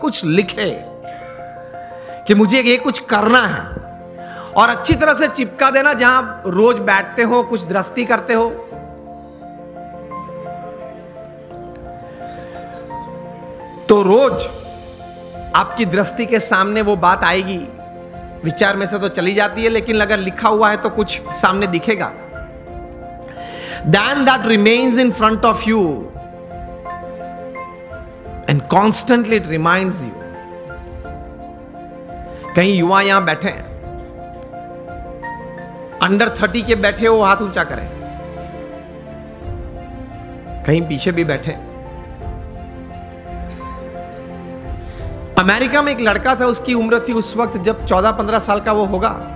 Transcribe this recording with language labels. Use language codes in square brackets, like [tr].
[hi] कुछ लिखे कि मुझे ये कुछ करना है, और अच्छी तरह से चिपका देना जहां रोज बैठते हो, कुछ दृष्टि करते हो। तो रोज आपकी दृष्टि के सामने वो बात आएगी, विचार में से तो चली जाती है, लेकिन अगर लिखा हुआ है तो कुछ सामने दिखेगा। [en] Then that remains in front of you and constantly it reminds you। [hi] कहीं युवा यहां बैठे हैं, अंडर 30 के बैठे हो, हाथ ऊंचा करें। कहीं पीछे भी बैठे। अमेरिका में एक लड़का था, उसकी उम्र थी उस वक्त जब 14-15 साल का वो होगा।